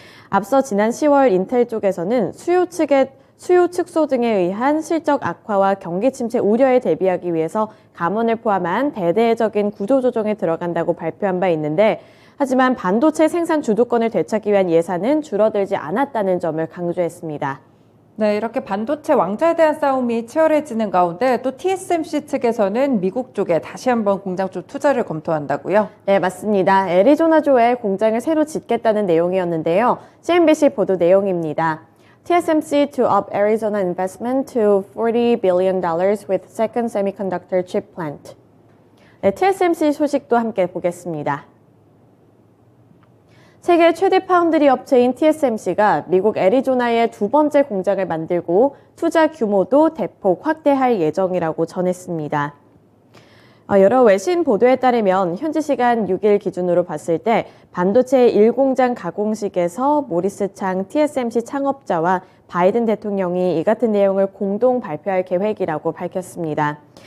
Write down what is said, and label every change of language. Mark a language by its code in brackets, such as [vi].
[ko] 앞서 지난 10월 인텔 쪽에서는 수요 축소 등에 의한 실적 악화와 경기 침체 우려에 대비하기 위해서 감원을 포함한 대대적인 구조조정에 들어간다고 발표한 바 있는데 하지만 반도체 생산 주도권을 되찾기 위한 예산은 줄어들지 않았다는 점을 강조했습니다. 네, 이렇게 반도체 왕좌에 대한 싸움이 치열해지는 가운데 또 TSMC 측에서는 미국 쪽에 다시 한번 공장 쪽 투자를 검토한다고요? 네, 맞습니다. 애리조나주에 공장을 새로 짓겠다는 내용이었는데요. CNBC 보도 내용입니다. [en] TSMC to up Arizona investment to $40 billion with second semiconductor chip plant. [ko] 네, TSMC 소식도 함께 보겠습니다. 세계 최대 파운드리 업체인 TSMC가 미국 애리조나에 두 번째 공장을 만들고 투자 규모도 대폭 확대할 예정이라고 전했습니다. 여러 외신 보도에 따르면 현지 시간 6일 기준으로 봤을 때 반도체 1공장 가공식에서 모리스 창 TSMC 창업자와 바이든 대통령이 이 같은 내용을 공동 발표할 계획이라고 밝혔습니다.